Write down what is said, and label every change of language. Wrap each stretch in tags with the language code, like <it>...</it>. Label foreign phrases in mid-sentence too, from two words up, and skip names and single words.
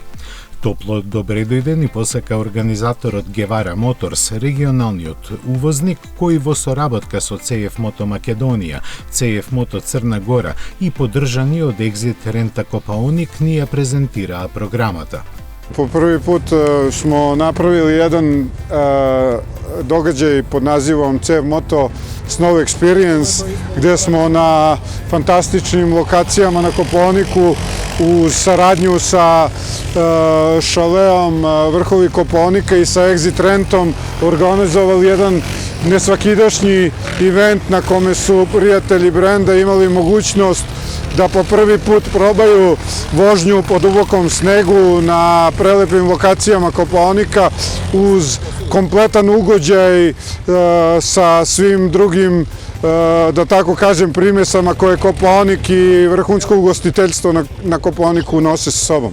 <mk>Топло добре дојде ни посака организаторот Гевара Моторс, регионалниот увозник кој во соработка со CF Moto Македонија, CF Moto Црна Гора и поддржани од Екзит Рента Копаоник ни ја презентираа програмата.</mk> <sr>Po prvi put smo napravili jedan događaj pod nazivom CF Moto Snow Experience, gdje smo na fantastičnim lokacijama na Kopaoniku u saradnju sa šaleom Vrhovi Kopaonika i sa Exit Rentom organizovali jedan nesvakidašnji event na kome su prijatelji brenda imali mogućnost da po prvi put probaju vožnju po dubokom snegu na prelepim lokacijama Kopaonika uz kompletan ugođaj sa svim drugim, da tako kažem, primesama koje Kopaonik i vrhunsko ugostiteljstvo na Kopaoniku nose sa sobom.</sr>